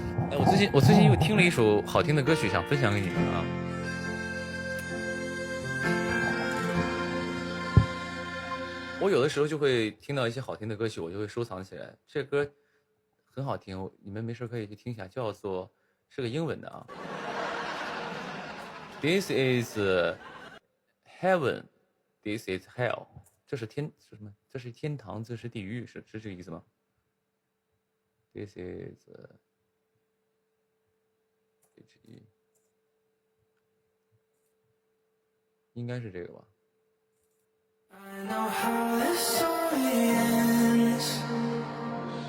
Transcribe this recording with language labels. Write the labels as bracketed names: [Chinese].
[Chinese] 哎，我最近又听了一首好听的歌曲，想分享给你们啊。我有的时候就会听到一些好听的歌曲，我就会收藏起来。这歌很好听，你们没事可以去听一下，叫做是个英文的啊。 [English] This is heaven, this is hell。 [Chinese] 这是是什么？这是天堂，这是地狱，是这个意思吗 ？ [English] This is [Chinese] 应该是这个吧。 [English] I know how this story ends.